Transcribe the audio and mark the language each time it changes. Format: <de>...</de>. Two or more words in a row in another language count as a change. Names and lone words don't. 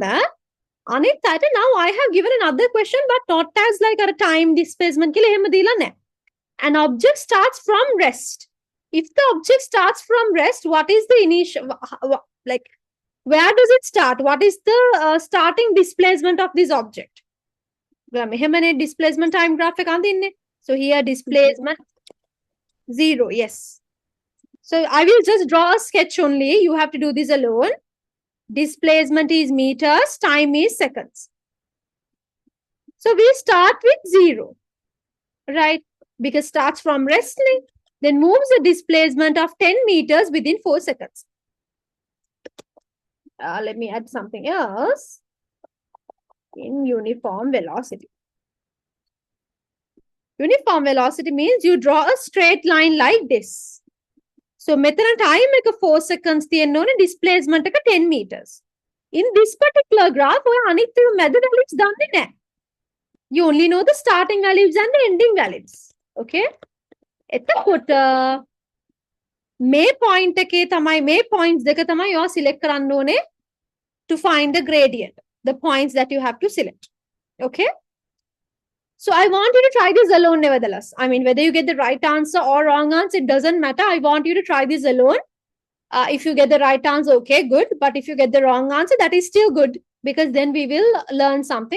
<si>අනිත් අයට</si> <en>now I have given another question but not as like a time displacement</en> <si>කියලා එහෙම දීලා නැහැ.</si> <en>An object starts from rest. If the object starts from rest, what is the initial, like, where does it start? What is the starting displacement of this object?</en> <si>මෙහෙමනේ</si> <en>displacement time graph</en> <si>එක අඳින්නේ.</si> <en>So here displacement 0, yes. So I will just draw a sketch only. You have to do this alone. Displacement is meters, time is seconds. So we start with 0, right? Because starts from resting, then moves the displacement of 10 meters within 4 seconds. Let me add something else in uniform velocity. Uniform velocity means you draw a straight line like this.</en> <si>So මෙතන time එක 4 seconds තියෙන්න ඕනේ, displacement එක 10 meters.</si> <en>In this particular graph,</en> <si>ඔය අනිත් මැද values දන්නේ නැහැ.</si> <en>You only know the starting values and the ending values. Okay?</en> <si>එතකොට මේ point එකේ තමයි මේ points දෙක තමයි ඔයා select කරන්න ඕනේ</si> <en>to find the gradient, the points that you have to select. Okay? So I want you to try this alone nevertheless. I mean, whether you get the right answer or wrong answer, it doesn't matter. I want you to try this alone. If you get the right answer, okay, good. But if you get the wrong answer, that is still good because then we will learn something.</en>